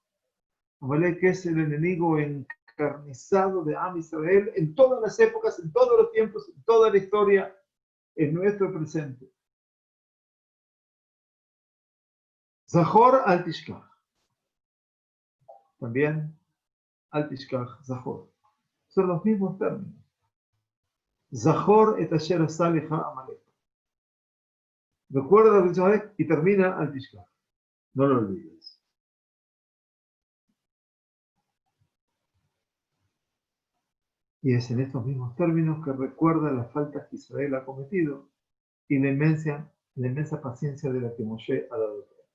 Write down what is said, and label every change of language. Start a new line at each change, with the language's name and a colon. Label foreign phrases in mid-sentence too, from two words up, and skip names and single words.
Spanish: Amalek es el enemigo encarnizado de
Hebrew: עם ישראל
Spanish: en todas las épocas, en todos los tiempos, en toda la historia, en nuestro presente.
Hebrew: זכור אל תשכח. También אל תשכח, זכור.
Spanish: Son los mismos términos.
Hebrew: זכור את אשר עשה לך עמלק.
Spanish: Recuerda lo que Amalek y termina
Hebrew: אל תשכח.
Spanish: No lo olvides. Y es en estos mismos términos que recuerda las faltas que Israel ha cometido y la inmensa paciencia de la que Moshe ha dado.